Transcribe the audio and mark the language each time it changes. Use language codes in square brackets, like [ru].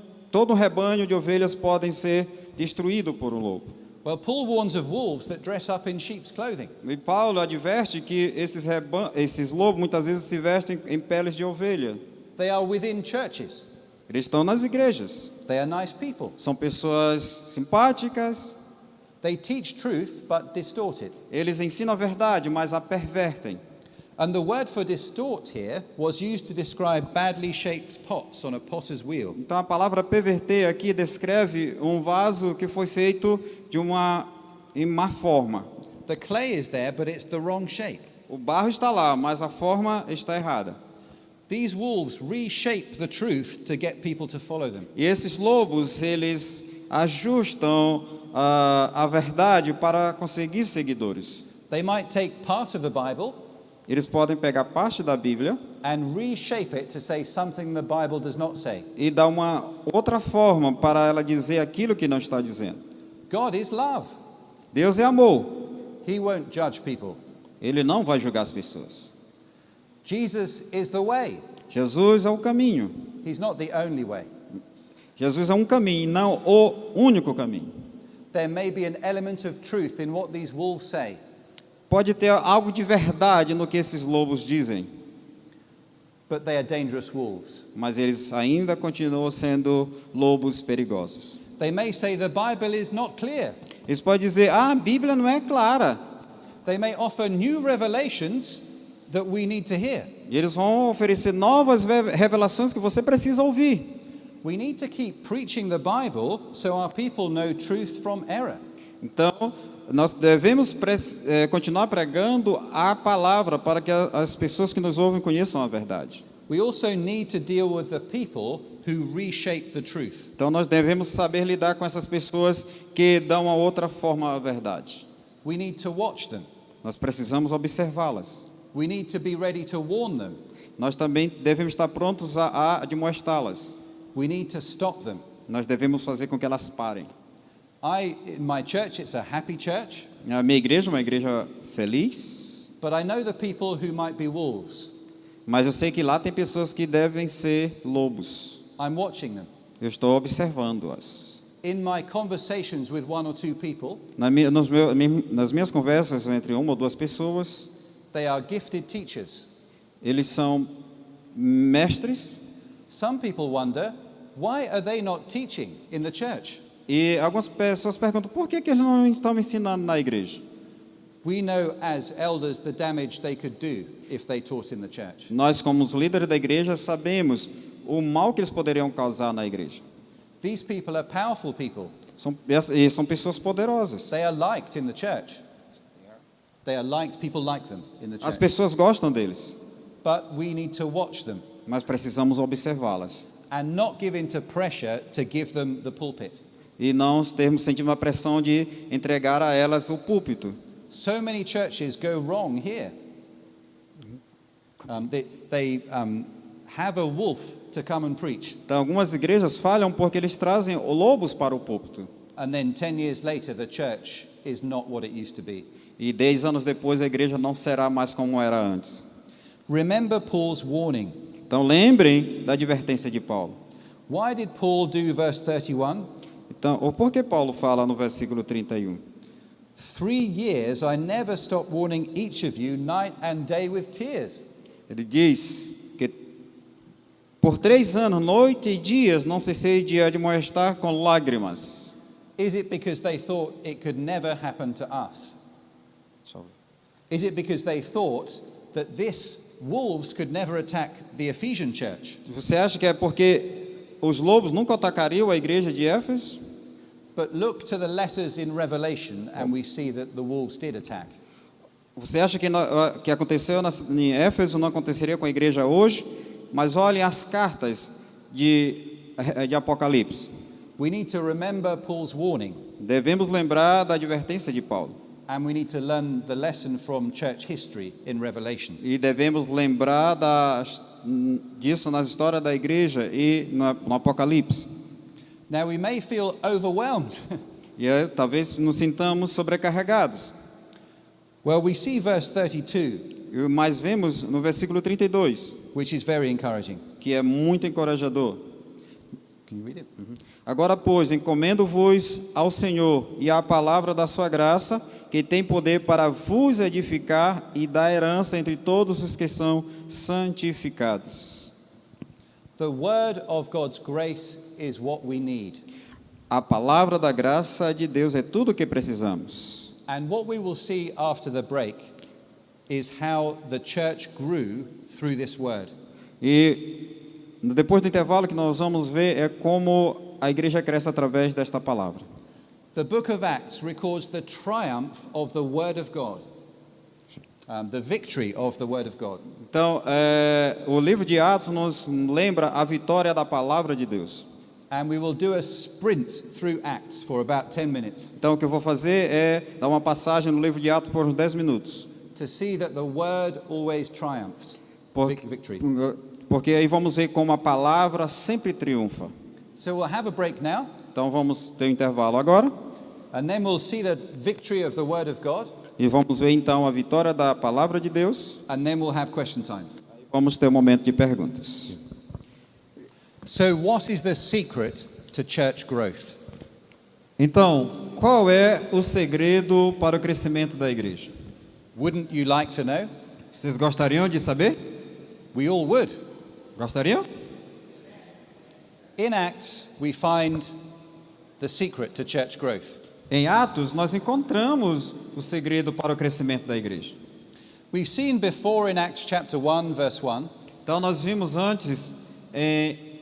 [pt] Todo um rebanho de ovelhas podem ser destruído por um lobo. [en] Well, Paul warns of wolves that dress up in sheep's clothing. [pt] E Paulo adverte que esses lobos muitas vezes se vestem em peles de ovelha. [en] They are within churches. [pt] Eles estão nas igrejas. [en] They are nice people. [pt] São pessoas simpáticas. [en] They teach truth but distort it. [pt] Eles ensinam a verdade, mas a pervertem. [en] And the word for distort here was used to describe badly shaped pots on a potter's wheel. [pt] Então a palavra perverter aqui descreve um vaso que foi feito em má forma. [en] The clay is there, but it's the wrong shape. [pt] O barro está lá, mas a forma está errada. [en] These wolves reshape the truth to get people to follow them. [pt] E esses lobos, eles ajustam a verdade para conseguir seguidores. [en] They might take part of the Bible [pt] Eles podem pegar parte da Bíblia [en] and reshape it to say something the Bible does not say. [pt] e dar uma outra forma para ela dizer aquilo que não está dizendo. [en] God is love. [pt] Deus é amor. [en] He won't judge people. [pt] Ele não vai julgar as pessoas. [en] Jesus is the way. [pt] Jesus é o caminho. [en] He's not the only way. [pt] Jesus é um caminho e não o único caminho. [en] There may be an element of truth in what these wolves say, [pt] Pode ter algo de verdade no que esses lobos dizem, [en] but they are dangerous wolves. [pt] mas eles ainda continuam sendo lobos perigosos. [en] They may say the Bible is not clear, [pt] Eles podem dizer, a Bíblia não é clara, [en] They may offer new revelations that we need to hear. [pt] E eles vão oferecer novas revelações que você precisa ouvir. [en] We need to keep preaching the Bible so our people know truth from error. [pt] Então, nós devemos continuar pregando a palavra para que as pessoas que nos ouvem conheçam a verdade. [en] We also need to deal with the people who reshape the truth. [pt] Então, nós devemos saber lidar com essas pessoas que dão a outra forma à verdade. [en] We need to watch them. [pt] Nós precisamos observá-las. [en] We need to be ready to warn them. [pt] Nós também devemos estar prontos a admoestá-las. [en] We need to stop them. [pt] Nós devemos fazer com que elas parem. [en] In my church, it's a happy church, [pt] A minha igreja é uma igreja feliz, [en] but I know the people who might be wolves. [pt] mas eu sei que lá tem pessoas que devem ser lobos. [en] I'm watching them. [pt] Eu estou observando-as. [en] In my conversations with one or two people, [pt] Nas minhas conversas entre uma ou duas pessoas, [en] they are gifted teachers. [pt] eles são mestres, [en] Some people wonder, why are they not teaching in the church? [pt] e algumas pessoas perguntam por que eles não estão ensinando na igreja. [en] We know as elders the damage they could do if they taught in the church. [pt] Nós, como os líderes da igreja, sabemos o mal que eles poderiam causar na igreja. [en] These people are powerful people. [pt] São pessoas poderosas. [en] They are liked in the church. They are liked, people like them in the [pt] As [en] church. [pt] pessoas gostam deles, [en] But we need to watch them [pt] mas precisamos observá-las. [en] and not give in to pressure to give them the pulpit. [pt] E não termos sentindo uma pressão de entregar a elas o púlpito. [en] So many churches go wrong here. They have a wolf to come and preach, [pt] Então, algumas igrejas falham porque eles trazem lobos para o púlpito. [en] and then 10 years later the church is not what it used to be. [pt] E 10 anos depois a igreja não será mais como era antes. [en] Remember Paul's warning. [pt] Então, lembrem da advertência de Paulo. [en] Why did Paul do verse 31? [pt] Então, ou por que Paulo fala no versículo 31? [en] 3 years I never stopped warning each of you night and day with tears. [pt] Ele diz que por 3 anos, noite e dias, não cessei de admoestar com lágrimas. [en] Is it because they thought it could never happen to us? Is it because they thought that this wolves could never attack the Ephesian church? [pt] Você acha que é porque os lobos nunca atacariam a igreja de Éfeso? [en] But look to the letters in Revelation and we see that the wolves did attack. [pt] Você acha que aconteceu em Éfeso não aconteceria com a igreja hoje? Mas olhem as cartas de Apocalipse. [en] We need to remember Paul's warning, [pt] Devemos lembrar da advertência de Paulo. [en] and we need to learn the lesson from church history in Revelation. [pt] E devemos lembrar disso nas histórias da igreja e no Apocalipse. [en] Now we may feel overwhelmed. [pt] E talvez nos sintamos sobrecarregados. [en] Well, we see verse 32, [pt] Mas vemos no versículo 32, [en] which is very encouraging. [pt] que é muito encorajador. [en] Can you read it? [pt] Agora, pois, encomendo-vos ao Senhor e à palavra da sua graça, que tem poder para vos edificar e dar herança entre todos os que são santificados. [en] The word of God's grace is what we need. [pt] A palavra da graça de Deus é tudo o que precisamos. [en] And what we will see after the break is how the church grew through this word. [pt] E depois do intervalo que nós vamos ver é como a igreja cresce através desta palavra. [en] The book of Acts records the triumph of the word of God, the victory of the word of God. [pt] Então, o livro de Atos nos lembra a vitória da palavra de Deus. [en] And we will do a sprint through Acts for about 10 minutes [pt] Então, o que eu vou fazer é dar uma passagem no livro de Atos por uns 10 minutos. [en] to see that the word always triumphs. Victory. [pt] Porque aí vamos ver como a palavra sempre triunfa. [en] So we'll have a break now, [pt] Então, vamos ter um intervalo agora. [en] and then we'll see the victory of the word of God, [pt] E vamos ver então a vitória da palavra de Deus. [en] and then we'll have question time. [pt] Vamos ter um momento de perguntas. [en] So what is the secret to church growth? [pt] Então, qual é o segredo para o crescimento da igreja? [en] Wouldn't you like to know? [pt] Vocês gostariam de saber? [en] We all would. [pt] Gostariam? [en] In Acts, we find the secret to church growth. [pt] Em Atos, nós encontramos o segredo para o crescimento da igreja. [en] We've seen before in Acts chapter 1, verse 1, [pt] Então, nós vimos antes em